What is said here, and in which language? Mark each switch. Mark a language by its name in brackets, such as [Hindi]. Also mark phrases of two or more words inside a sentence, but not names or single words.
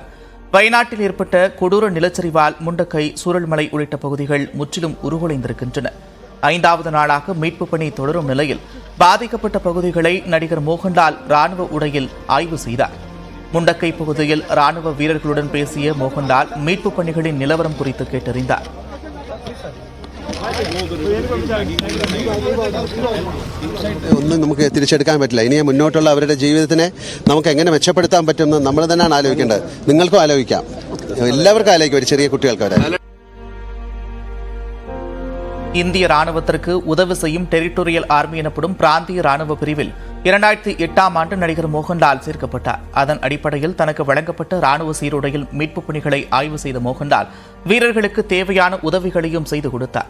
[Tamil] வயநாட்டில் ஏற்பட்ட கொடூர நிலச்சரிவால் முண்டக்கை, சூரல்மலை உள்ளிட்ட பகுதிகள் முற்றிலும் உருகுலைந்திருக்கின்றன. 5வது நாளாக மீட்புப் பணி தொடரும் நிலையில் பாதிக்கப்பட்ட பகுதிகளை நடிகர் மோகன்லால் ராணுவ உடையில் ஆய்வு செய்தார். முண்டக்கை பகுதியில் ராணுவ வீரர்களுடன் பேசிய மோகன்லால் மீட்புப் பணிகளின் நிலவரம் குறித்து கேட்டறிந்தார். [Malayalam] ഒന്നും നമുക്ക് തിരിച്ചെടുക്കാൻ പറ്റില്ല. ഇനി മുന്നോട്ടുള്ള അവരുടെ ജീവിതത്തിനെ നമുക്ക് എങ്ങനെ മെച്ചപ്പെടുത്താൻ പറ്റുമെന്ന് നമ്മൾ തന്നെയാണ് ആലോചിക്കേണ്ടത്. നിങ്ങൾക്കും ആലോചിക്കാം, എല്ലാവർക്കും ആലോചിക്കാം, ഒരു ചെറിയ കുട്ടികൾക്ക് വരെ. [Tamil] இந்திய ராணுவத்திற்கு உதவி செய்யும் டெரிட்டோரியல் ஆர்மி எனப்படும் பிராந்திய ராணுவ பிரிவில் 2008ஆம் ஆண்டு நடிகர் மோகன்லால் சேர்க்கப்பட்டார். அதன் அடிப்படையில் தனக்கு வழங்கப்பட்ட ராணுவ சீருடையில் மீட்புப் பணிகளை ஆய்வு செய்த மோகன்லால் வீரர்களுக்கு தேவையான உதவிகளையும் செய்து கொடுத்தார்.